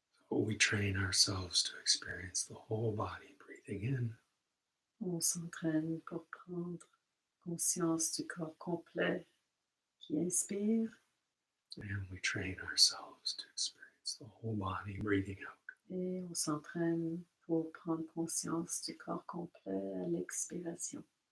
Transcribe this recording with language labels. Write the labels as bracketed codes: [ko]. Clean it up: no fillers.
[en] We train ourselves to experience the whole body breathing in. [fr] On s'entraîne pour prendre conscience du corps complet qui inspire. [en] And we train ourselves to experience the whole body breathing out. [fr] Et on s'entraîne pour prendre conscience du corps complet à l'expiration.